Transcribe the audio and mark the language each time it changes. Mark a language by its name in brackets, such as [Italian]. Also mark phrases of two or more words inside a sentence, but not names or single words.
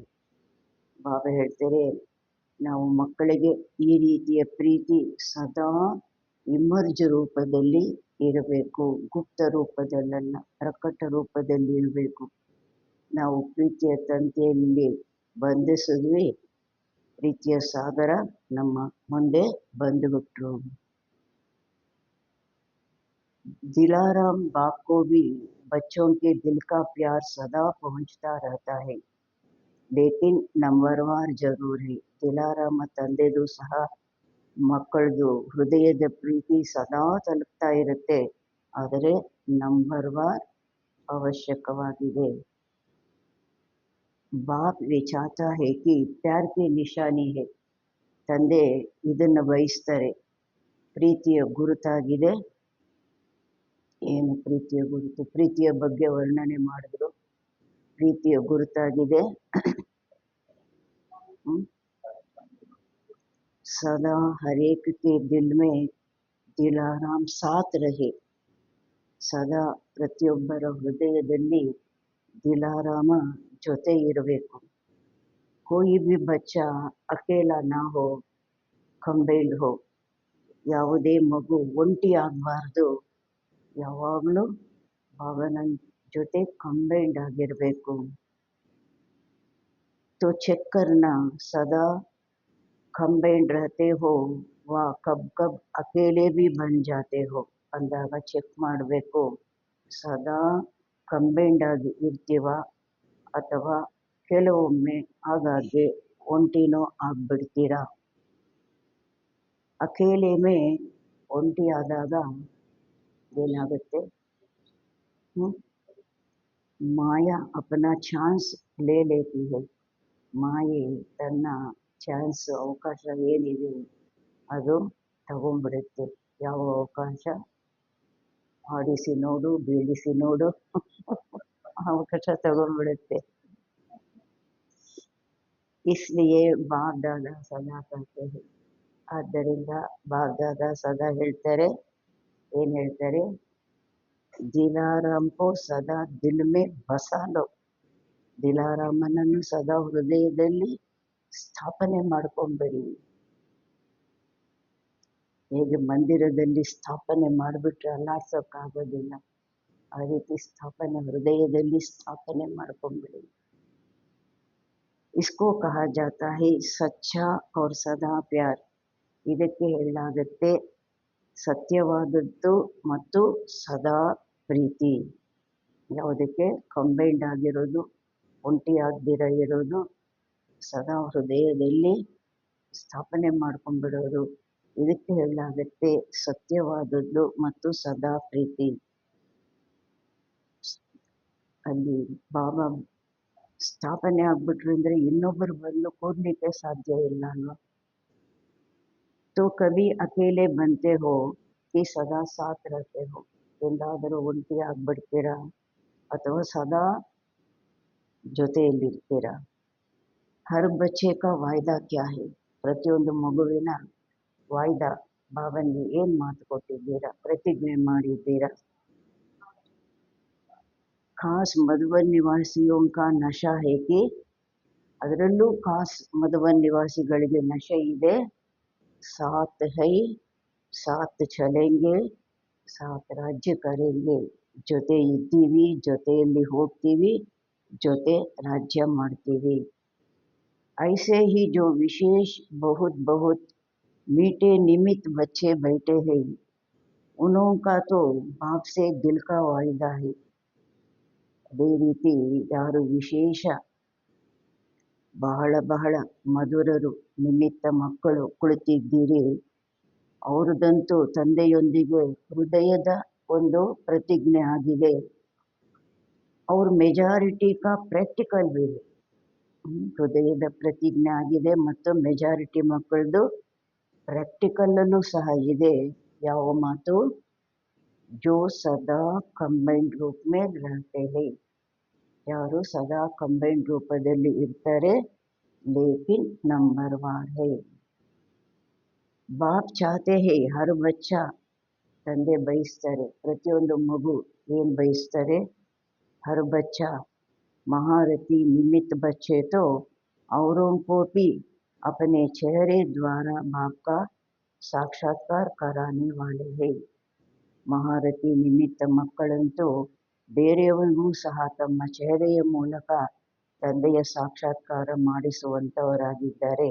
[Kannada] ಬಾಬಾ ಹೇಳ್ತಾರೆ, ನಾವು ಮಕ್ಕಳಿಗೆ ಈ ರೀತಿಯ ಪ್ರೀತಿ ಸದಾ ಇಮರ್ಜ್ ರೂಪದಲ್ಲಿ ಇರಬೇಕು, ಗುಪ್ತ ರೂಪದಲ್ಲ, ಪ್ರಕಟ ರೂಪದಲ್ಲಿ ಇರಬೇಕು. ನಾವು ಪ್ರೀತಿಯ ತಂತಿಯಲ್ಲಿ ಬಂಧಿಸಿದ್ವಿ, ಪ್ರೀತಿಯ ಸಾಗರ ನಮ್ಮ ಮುಂದೆ ಬಂದುಬಿಟ್ರು. [Hindi] दिलाराम बाप को भी बच्चों के दिल का प्यार सदा पहुंचता रहता है, लेकिन नंबरवार जरूर है. [Kannada] दिलाराम ತಂದೆದು ಸಹ ಮಕ್ಕಳದು ಹೃದಯದ ಪ್ರೀತಿ ಸದಾ ತಲುಪ್ತಾ ಇರುತ್ತೆ, ಆದರೆ ನಂಬರ್ವಾರ್ ಅವಶ್ಯಕವಾಗಿದೆ. [Hindi] बाप विचारता है कि प्यार की निशानी है. [Kannada] ತಂದೆ ಇದನ್ನು ಬಯಸ್ತಾರೆ, ಪ್ರೀತಿಯ ಗುರುತಾಗಿದೆ. ಏನು ಪ್ರೀತಿಯ ಗುರುತು? ಪ್ರೀತಿಯ ಬಗ್ಗೆ ವರ್ಣನೆ ಮಾಡಿದ್ರು. ಪ್ರೀತಿಯ ಗುರುತಾಗಿದೆ, [Hindi] सदा हरेक के दिल में दिलाराम साथ रहे. [Kannada] ಸದಾ ಪ್ರತಿಯೊಬ್ಬರ ಹೃದಯದಲ್ಲಿ ದಿಲಾರಾಮ ಜೊತೆ ಇರಬೇಕು. [Hindi] कोई भी बच्चा अकेला ना हो, ಕಂಬೈನ್ಡ್ हो. [Kannada] ಯಾವುದೇ ಮಗು ಒಂಟಿ ಆಗಬಾರ್ದು, ಯಾವಾಗಲೂ ಬಾಬನ ಜೊತೆ ಕಂಬೈನ್ಡ್ ಆಗಿರಬೇಕು. [Hindi] तो चेक करना सदा ಕಂಬೈನ್ಡ್ रहते हो व कब कब अकेले भी बन जाते हो. [Kannada] ಅಂದಾಗ ಚೆಕ್ ಮಾಡಬೇಕು, ಸದಾ ಕಂಬೈನ್ಡ್ ಆಗಿ ಇರ್ತೀವ ಅಥವಾ ಕೆಲವೊಮ್ಮೆ ಆಗಾಗ್ಗೆ ಒಂಟಿನೋ ಆಗ್ಬಿಡ್ತೀರಾ. [Hindi] अकेले में [Kannada] ಒಂಟಿ ಆದಾಗ ಏನಾಗುತ್ತೆ? [Hindi] माया अपना चांस ले लेती है [Kannada] ಮಾಯೆ ತನ್ನ ಚಾನ್ಸ್ ಅವಕಾಶ ಏನಿದೆ ಅದು ತಗೊಂಡ್ಬಿಡುತ್ತೆ. ಯಾವ ಅವಕಾಶ? ಆಡಿಸಿ ನೋಡು, ಬೀಳಿಸಿ ನೋಡು ಅವಕಾಶ ತಗೊಂಡ್ಬಿಡುತ್ತೆ. [Hindi] इसलिए बाप दादा सदा कहते हैं. [Kannada] ಆದ್ದರಿಂದ ಬಾಪ್ ದಾದಾ ಸದಾ ಹೇಳ್ತಾರೆ, ಏನ್ ಹೇಳ್ತಾರೆ? [Hindi] दिलाराम को सदा दिल में बसा लो. [Kannada] ದಿಲಾರಾಮನನ್ನು ಸದಾ ಹೃದಯದಲ್ಲಿ ಸ್ಥಾಪನೆ ಮಾಡ್ಕೊಂಬೇಡಿ. ಹೇಗೆ ಮಂದಿರದಲ್ಲಿ ಸ್ಥಾಪನೆ ಮಾಡಿಬಿಟ್ರೆ ಅಲ್ಲಾಡ್ಸೋಕ್ಕಾಗೋದಿಲ್ಲ, ಆ ರೀತಿ ಸ್ಥಾಪನೆ ಹೃದಯದಲ್ಲಿ ಸ್ಥಾಪನೆ ಮಾಡ್ಕೊಂಬೇಡಿ. [Hindi] इसको कहा जाता है सच्चा और सदा प्यार. [Kannada] ಇದಕ್ಕೆ ಹೇಳಲಾಗುತ್ತೆ ಸತ್ಯವಾದದ್ದು ಮತ್ತು ಸದಾ ಪ್ರೀತಿ. ಯಾವುದಕ್ಕೆ? ಕಂಬೈಂಡ್ ಆಗಿರೋದು, ಒಂಟಿ ಆಗದಿರ ಇರೋದು, ಸದಾ ಹೃದಯದಲ್ಲಿ ಸ್ಥಾಪನೆ ಮಾಡ್ಕೊಂಡ್ಬಿಡೋದು. ಇದಕ್ಕೆ ಹೇಳಲಾಗುತ್ತೆ ಸತ್ಯವಾದದ್ದು ಮತ್ತು ಸದಾ ಪ್ರೀತಿ. ಅಲ್ಲಿ ಬಾಬಾ ಸ್ಥಾಪನೆ ಆಗ್ಬಿಟ್ರು ಅಂದ್ರೆ ಇನ್ನೊಬ್ಬರು ಬಂದು ಕೂರ್ಲಿಕ್ಕೆ ಸಾಧ್ಯ ಇಲ್ಲ ಅಲ್ವಾ? [Hindi] तो कभी अकेले बनते हो कि सदा साथ रहते हो. [Kannada] ಎಲ್ಲಾದರೂ ಒಂಟಿ ಆಗ್ಬಿಡ್ತೀರಾ ಅಥವಾ ಸದಾ ಜೊತೆಯಲ್ಲಿರ್ತೀರಾ? [Hindi] हर बच्चे का वायदा क्या है. [Kannada] ಪ್ರತಿಯೊಂದು ಮಗುವಿನ ವಾಯ್ದಾ, ಬಾಬನ್ಗೆ ಏನ್ ಮಾತು ಕೊಟ್ಟಿದ್ದೀರಾ, ಪ್ರತಿಜ್ಞೆ ಮಾಡಿದ್ದೀರಾ? [Hindi] खास मधुबन निवासियों का नशा है कि. [Kannada] ಅದರಲ್ಲೂ ಖಾಸ್ ಮಧುಬನ್ ನಿವಾಸಿಗಳಿಗೆ ನಶೆ ಇದೆ. [Hindi] साथ है, साथ चलेंगे, साथ राज्य करेंगे. [Kannada] ಜೊತೆ ಇದ್ದೀವಿ, ಜೊತೆಯಲ್ಲಿ ಹೋಗ್ತೀವಿ, ಜೊತೆ ರಾಜ್ಯ ಮಾಡ್ತೀವಿ. [Hindi] ऐसे ही जो विशेष बहुत बहुत मीठे निमित बच्चे बैठे हैं, उनका तो बाप से दिल का वायदा है. [Kannada] ಅದೇ ರೀತಿ ಯಾರು ವಿಶೇಷ ಬಹಳ ಬಹಳ ಮಧುರರು ನಿಮಿತ್ತ ಮಕ್ಕಳು ಕುಳಿತಿದ್ದೀರಿ, ಅವ್ರದಂತೂ ತಂದೆಯೊಂದಿಗೆ ಹೃದಯದ ಒಂದು ಪ್ರತಿಜ್ಞೆ ಆಗಿದೆ. [Hindi] ಅವ್ರ मेजॉरिटी का प्रैक्टिकल भी है. [Kannada] ಹೃದಯದ ಪ್ರತಿಜ್ಞೆ ಆಗಿದೆ ಮತ್ತು ಮೆಜಾರಿಟಿ ಮಕ್ಕಳದು ಪ್ರಾಕ್ಟಿಕಲ್ಲೂ ಸಹ ಇದೆ. ಯಾವ ಮಾತು? [Hindi] जो सदा कंबाइंड रूप में रहते हैं. [Kannada] ಯಾರು ಸದಾ ಕಂಬೈನ್ಡ್ ರೂಪದಲ್ಲಿ ಇರ್ತಾರೆ. [Hindi] लेकिन नंबर वार है. बाप चाहते है हर बच्चा. [Kannada] ತಂದೆ ಬಯಸ್ತಾರೆ, ಪ್ರತಿಯೊಂದು ಮಗು ಏನ್ ಬಯಸ್ತಾರೆ? [Hindi] हर बच्चा महारथी निमित्त बच्चे तो औरों को भी अपने चेहरे द्वारा बाप का साक्षात्कार कराने वाले हैं. [Kannada] ಮಹಾರಥಿ ನಿಮಿತ್ತ ಮಕ್ಕಳಂತೂ ಬೇರೆಯವರಿಗೂ ಸಹ ತಮ್ಮ ಚೆಹರೆಯ ಮೂಲಕ ತಂದೆಯ ಸಾಕ್ಷಾತ್ಕಾರ ಮಾಡಿಸುವಂಥವರಾಗಿದ್ದಾರೆ.